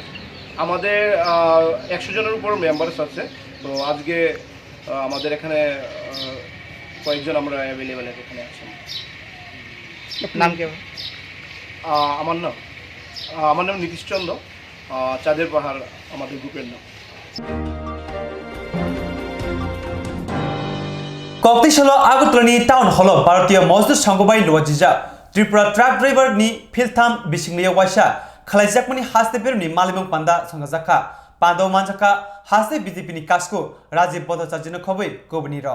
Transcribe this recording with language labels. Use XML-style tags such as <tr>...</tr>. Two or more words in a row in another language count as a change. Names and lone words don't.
<bn>আমাদের 100 জনের উপর মেম্বার্স আছে। তো আজকে আমাদের এখানে কয়েকজন আমরা অ্যাভেলেবেল এখানে আছেন। নাম কি? আমার নাম নীতিশ চন্দ্র, চাঁদের পাহাড় আমাদের গ্রুপের নাম।</bn> <trp>कक्तिशाला आगरतलानि</trp> <en>town hall</en> <trp>भारतीय मजदुर संघबाय लजिजा त्रिपुरा</trp> <en>truck driver</en> <trp>नि फिलथाम बिसिंगलिया वाइसा खलाइजाकमनि हास्ते बेरुनि मालिमं पान्दा संगाजाका पान्दो मानजाका हास्ते बीजेपी नि कासको राजीव बदचाजिनो खबै गोबनि र</trp>